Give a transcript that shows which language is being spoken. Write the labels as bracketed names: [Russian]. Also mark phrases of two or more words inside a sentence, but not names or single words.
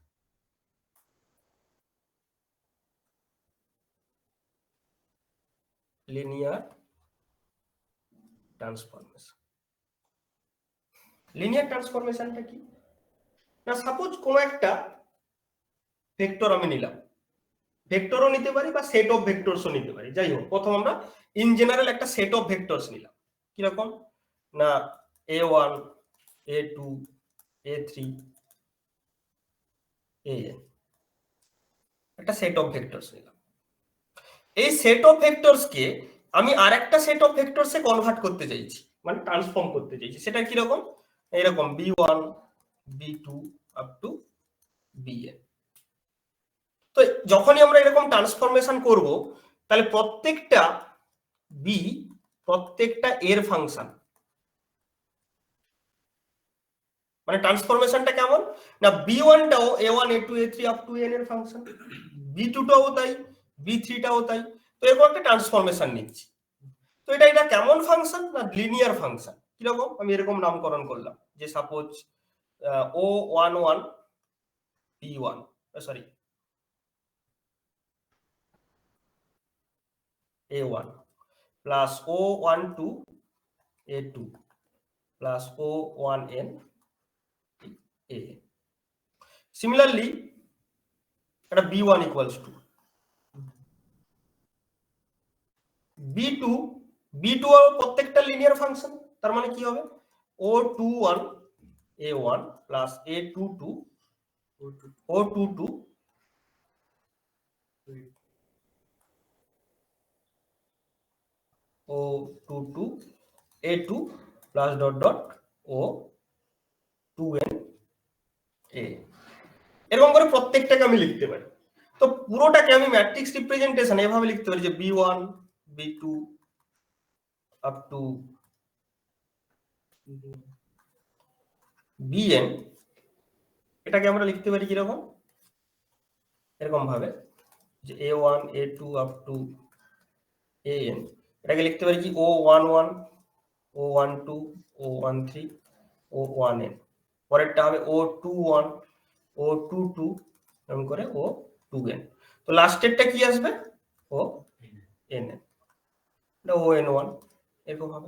[English] linear transformation, linear transformation [Bangla] কি না, সাপোজ কোন একটা ভেক্টর আমি নিলাম, ভেক্টরও নিতে পারি বা [English] set of vectors [Bangla] নিতে পারি, যাই হোক, প্রথম আমরা [English] in general [Bangla] একটা [English] set of vectors [Bangla] নিলাম, কিরকম না a1 a2 a3 an, একটা [English] set of vectors [Bangla] নিলাম। এই [English] set of vectors [Bangla] কে আমি আরেকটা [English] set of vectors [Bangla] কনভার্ট করতে চাইছি, মানে ট্রান্সফর্ম করতে চাইছি, সেটা কিরকম, এরকম b1 b2 [English] up to [Bangla] bn। তো যখনই আমরা এরকম ট্রান্সফরমেশন করব, তাহলে প্রত্যেকটা বি প্রত্যেকটা এর ফাংশন, মানে ট্রান্সফরমেশনটা কেমন না b1 টাও a1 a2 a3 [English] up to [Bangla] n এর ফাংশন, b2 টাও তাই, b3 টাও তাই। তো এরকম একটা ট্রান্সফরমেশন নিচ্ছি। তো এটা কেমন ফাংশন না [English] linear function. [Bangla] কিরকম, আমি এরকম নামকরণ করলাম যে সাপোজ o11 b1, সরি a1 plus o12 a2 plus o1n a। Similarly, এটা b1 [English] equals to [Bangla] b2, b2 প্রত্যেকটা [English] linear function, [Bangla] তার মানে কি হবে o21 a1 plus a22 o22 [English] o22 a2 plus dot dot o2n a। [Bangla] এরকম করে প্রত্যেকটাকে আমি লিখতে পারি। তো পুরোটাকে আমি [English] matrix representation [Bangla] এভাবে লিখতে পারি যে b1 b2 [English] up to [Bangla] bn, এটাকে আমরা লিখতে পারি কিরকম, এরকম ভাবে যে [English] a1 a2 up to an, [Bangla] এটাকে লিখতে পারি কি o11 o12 o13 o1n, পরেরটা হবে o21 o22 এরকম করে o2n, তো লাস্টেরটা কি আসবে onn, এটা on1 এরকম হবে।